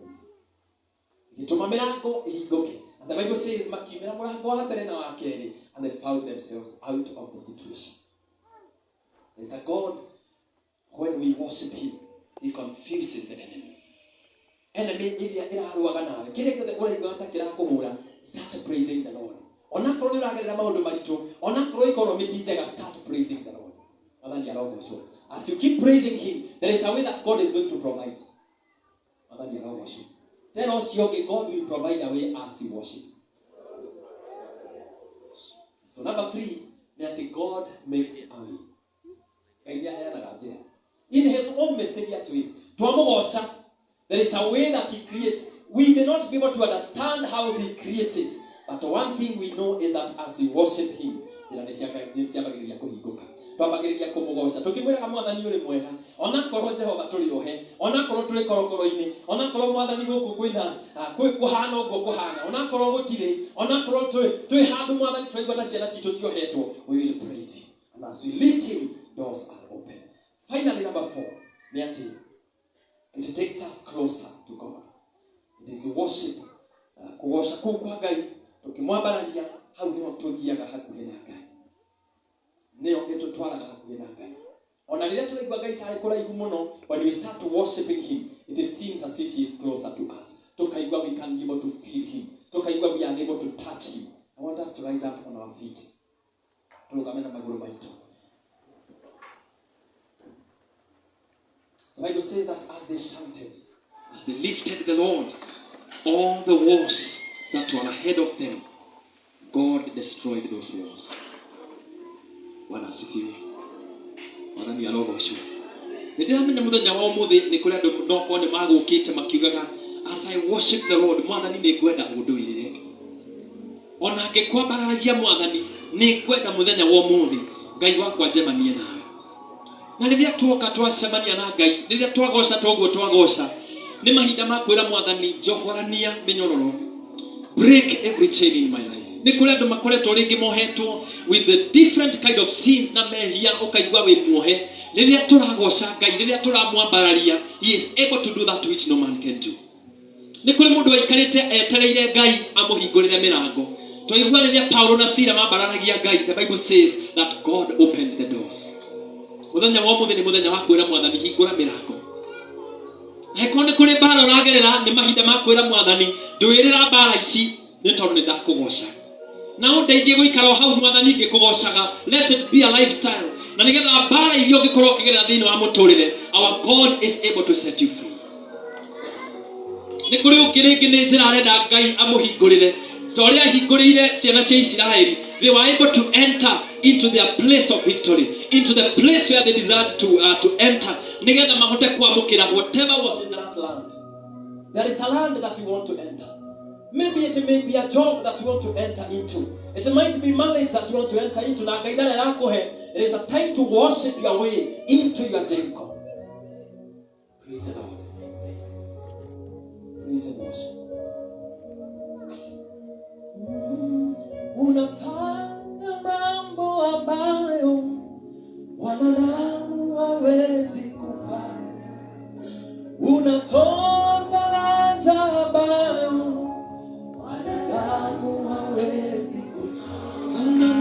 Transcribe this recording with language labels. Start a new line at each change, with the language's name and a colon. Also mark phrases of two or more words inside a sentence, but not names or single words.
Kikuyu: Ituma mirango ihinguke.
English: And the Bible says
Kikuyu: makimira murango wa mbere na wa keri,
English: and they found themselves out of the situation. There's a God, when we worship Him, He confuses the enemy.
Kikuyu: Enemy iria iraruaga nawe. Kile kile uraigua hata kirakuhura,
English: start praising the Lord.
Kikuyu: Onakorwo ni uragerera maundu maritu, onakorwo ikorwo mititega,
English: start praising the Lord.
Kikuyu: Athani arogo so.
English: As you keep praising Him, there is a way that God is going to provide.
Kikuyu: Athani arogo so.
English: Tell us yogi, God will provide a way as you worship. So number 3, that God makes a way. In His own mysterious ways. There is a way that He creates. We may not be able to understand how He creates it. But one thing we know is that as we worship Him,
Kikuyu: twambagiriria kumugosha tukimwira mwathani uri mwega onakorwo Jehova turi ohe onakorwo turi korokoro-ini onakorwo mwathani guku kwina kuhana uguo kuhana onakorwo gutire onakorwo twi handu mwathani twaigua ta ciana citu ciohetwo,
English: we will praise Him, and as we lift Him, doors are open. Finally, number 4, it takes us closer to God. It is worship.
Kikuyu: Kuosha kwa Ngai tukimwambararia hau niho tuthiaga hakuhi na Ngai. Neo getutwaraga hakuhi na Ngai. Ona riria turaigua Ngai tari kuraihu muno,
English: when we start worshiping Him, it seems as if He is closer to us. Tukaigua we can be able to feel Him. Tukaigua we are able to touch Him. I want us to rise up on our feet.
Kikuyu: Turugame na maguru maitu.
English: The Bible says that as they shouted, as they lifted the Lord, all the walls that were ahead of them, God destroyed those walls.
Swahili: Bwana asifiwe.
Kikuyu: Bwana ni arogocwo. Nĩndĩramenya mũthenya wa ũmũthĩ nĩ kũrĩ andũ nokwo nĩ magũkĩte makiugaga,
English: as I worship the Lord,
Kikuyu: mwathani nĩ ngwenda ũndũire. Ona ngĩkwambaragia mwathani, nĩ ngwenda mũthenya wa ũmũthĩ Ngai wakwa njemanie nawe. Na rĩrĩa tuoka twacemania na Ngai, rĩrĩa twagoca toguo twagoca, nĩ mahinda ma kwĩra mwathani njohorania mĩnyororo.
English: Break every chain in my life.
Kikuyu: Nĩ kũrĩ andũ makoretwo rĩngĩ mohetwo
English: with the different kind of sins
Kikuyu: na mehia ũkaigua wĩ muohe. Rĩrĩa tũragoca Ngai, rĩrĩa tũramwambararia,
English: He is able to do that which no man can do.
Kikuyu: Nĩ kũrĩ mũndũ waikarĩte etereire Ngai amũhingũrĩre mĩrango. Twaigua rĩrĩa Paulo na Sila mambararagia Ngai,
English: the Bible says that God opened the doors.
Kikuyu: Muthenya wa mũthĩ nĩ mũthenya wa kwĩra mwathani hingũra mĩrango. Heko nĩ kũrĩ mbara ũragerera, nĩ mahinda ma kwĩra mwathani ndũĩrĩra mbara ici nĩ tondũ nĩ ndakũgoca. Na ũndeithie gũikara hau mwathani ngĩkũgocaga.
English: Let it be a lifestyle.
Kikuyu: Na nĩgetha mbara iria ũngĩkorwo ũkĩgerera thĩinĩ wa mũtũrĩre,
English: our God is able to set you free.
Kikuyu: Nĩ kũrĩ ũngĩ rĩngĩ nĩ njĩra arenda Ngai amũhingũrĩre. Ta ũrĩa ahingũrĩire ciana cia Isiraeli,
English: they were able to enter into their place of victory, into the place where they desired to enter.
Kikuyu: Nĩgetha mahote kuamũkĩra
English: whatever was in that land. There is a land that you want to enter. Maybe it may be a job that you want to enter into. It might be marriage that you want to enter into.
Kikuyu: Na Ngai ndare arakuhe.
English: It is a time to worship your way into your Jericho. Praise the Lord. Praise and worship.
Swahili: Unafanya mambo ambayo wanadamu hawezi kufanya. Unatoa faraja ambayo wanadamu hawezi kufanya.